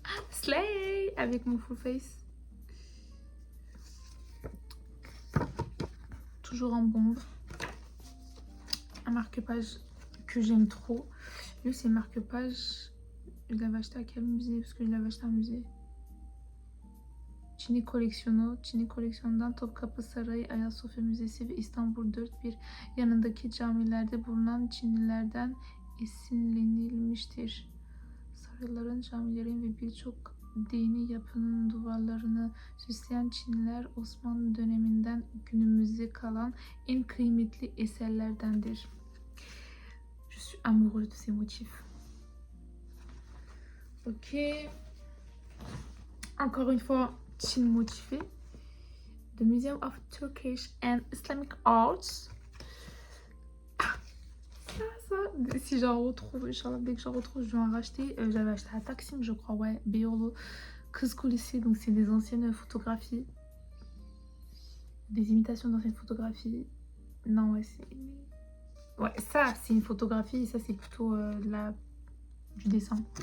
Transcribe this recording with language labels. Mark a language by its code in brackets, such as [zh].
[fr] Slay avec mon full face. Toujours en bombe. Un marque-page que j'aime trop. Lui, c'est marque-page. Je l'avais acheté à quel musée? Parce que je l'avais acheté à un musée. [tr] Çin'i koleksiyondan Topkapı Sarayı, Ayasofya Müzesi ve İstanbul 4-1 yanındaki camilerde bulunan Çinlilerden esinlenilmiştir. Sarayların, camilerin ve birçok dini yapının duvarlarını süsleyen Çinliler Osmanlı döneminden günümüze kalan en kıymetli eserlerdendir. [fr] Je suis amoureuse de ces motifs. Ok. Encore une fois, Chine motivé. [en] The Museum of Turkish and Islamic Arts. [fr] Ça. Si j'en retrouve, dès que j'en retrouve, je vais en racheter. J'avais acheté à Taksim, je crois, ouais. Beyoğlu. Kız Kulesi, donc c'est des anciennes photographies. Des imitations d'anciennes photographies. Non, ouais, c'est... Ouais, ça, c'est une photographie. Et ça, c'est plutôt du dessin.